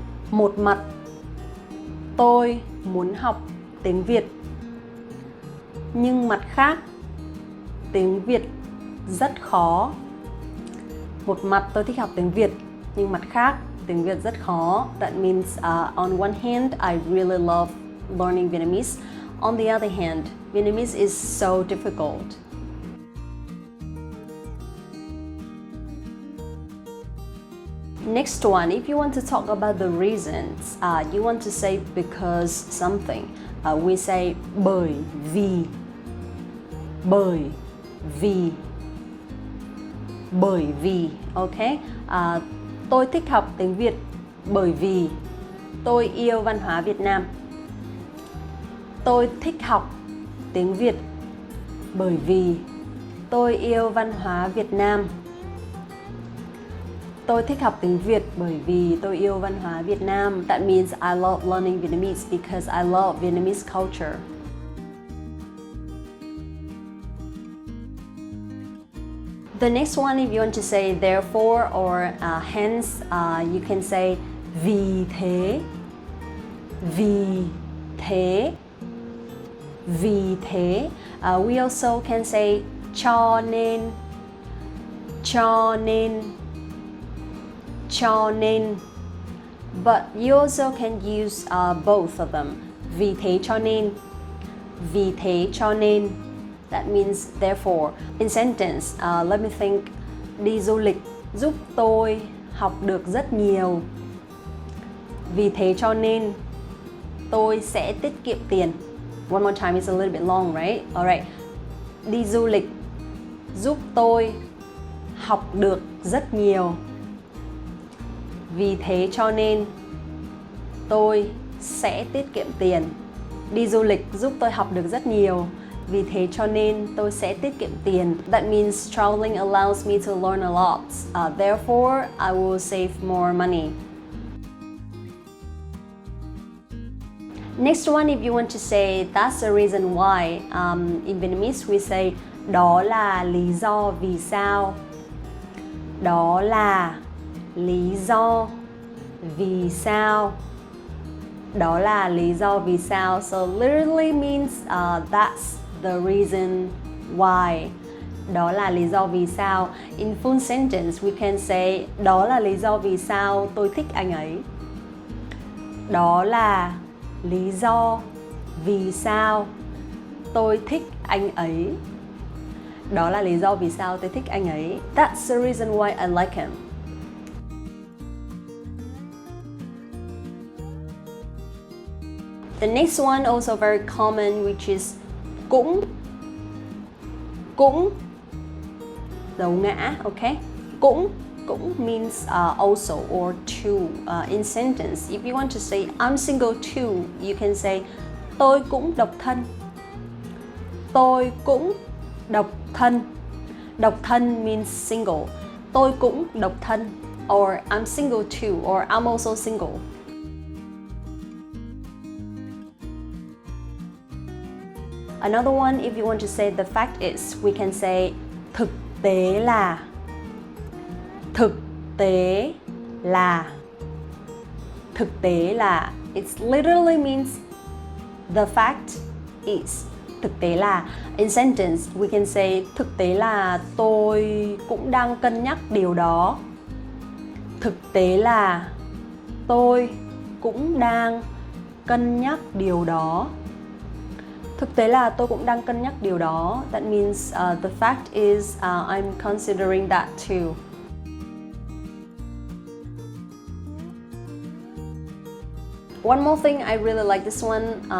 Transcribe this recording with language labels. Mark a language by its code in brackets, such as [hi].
[vi] Một mặt tôi muốn học tiếng Việt, nhưng mặt khác tiếng Việt rất khó. Một mặt tôi thích học tiếng Việt, nhưng mặt khác tiếng Việt rất khó. [en] That means on one hand, I really love learning Vietnamese. On the other hand, Vietnamese is so difficult. Next one, if you want to talk about the reasons, you want to say because something. We say bởi vì. Bởi vì. [vi] Bởi vì, okay? Tôi thích học tiếng Việt bởi vì tôi yêu văn hóa Việt Nam. Tôi thích học tiếng Việt bởi vì tôi yêu văn hóa Việt Nam. Tôi thích học tiếng Việt bởi vì tôi yêu văn hóa Việt Nam. [en] That means I love learning Vietnamese because I love Vietnamese culture. The next one, if you want to say therefore or hence, you can say vì thế. [vi] Vì thế. Vì thế. [en] We also can say cho nên. Cho nên. Cho nên. But you also can use both of them. [vi] Vì thế cho nên. Vì thế cho nên. [en] That means therefore. In sentence, let me think. [vi] Đi du lịch giúp tôi học được rất nhiều. Vì thế cho nên tôi sẽ tiết kiệm tiền. [en] One more time, it's a little bit long, right? Alright. [vi] Đi du lịch giúp tôi học được rất nhiều. Vì thế cho nên tôi sẽ tiết kiệm tiền. Đi du lịch giúp tôi học được rất nhiều. Vì thế cho nên tôi sẽ tiết kiệm tiền. [en] That means traveling allows me to learn a lot. Therefore, I will save more money. Next one, if you want to say that's the reason why, in Vietnamese we say [vi] đó là lý do vì sao. Đó là lý do vì sao. Đó là lý do vì sao. [en] So literally means that's the reason why. [vi] Đó là lý do vì sao. [en] In full sentence we can say [vi] đó là lý do vì sao tôi thích anh ấy. Đó là lý do vì sao tôi thích anh ấy. Đó là lý do vì sao tôi thích anh ấy. [en] That's the reason why I like him. The next one also very common, which is cũng. [vi] Cũng. Dấu ngã, okay? Cũng. [en] Cũng means also or too. In sentence, if you want to say I'm single too, you can say [vi] tôi cũng độc thân. Tôi cũng độc thân. Độc thân [en] means single. [vi] Tôi cũng độc thân. [en] Or I'm single too, or I'm also single. Another one, if you want to say the fact is, we can say thực tế là. [vi] Thực tế là. Thực tế là. [en] It literally means the fact is. [vi] Thực tế là. [en] In sentence, we can say [vi] thực tế là tôi cũng đang cân nhắc điều đó. Thực tế là tôi cũng đang cân nhắc điều đó. Thực tế là tôi cũng đang cân nhắc điều đó. [en] That means the fact is I'm considering that too. One more thing, I really like this one.